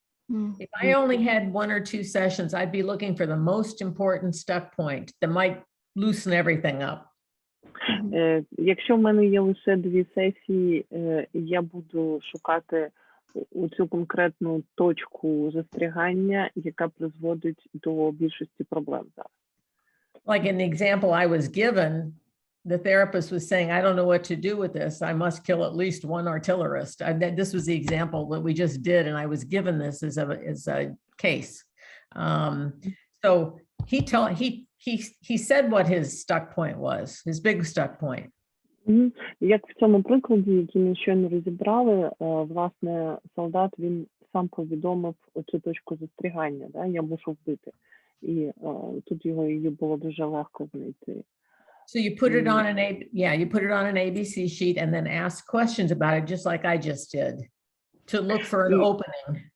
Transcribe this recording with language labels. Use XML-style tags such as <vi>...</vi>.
<en>If I only had 1 or 2 sessions, I'd be looking for the most important stuck point that might loosen everything up.</en> <uk>Якщо в мене є лише 2 сесії, я буду шукати цю конкретну точку застрягання, яка призводить до більшості проблем зараз.</uk> <en>Like in the example I was given, the therapist was saying, I don't know what to do with this. I must kill at least 1 artillerist. This was the example that we just did, and I was given this as a case. So he said what his stuck point was, his big stuck point.</en> <uk>Як в цьому прикладі, який ми щойно розібрали, власне, солдат, він сам повідомив оцю точку застрягання, да? Я мушу вбити. І тут її було дуже легко знайти.</uk> <en>So you put it on you put it on an ABC sheet and then ask questions about it, just like I just did, to look for an opening.</en>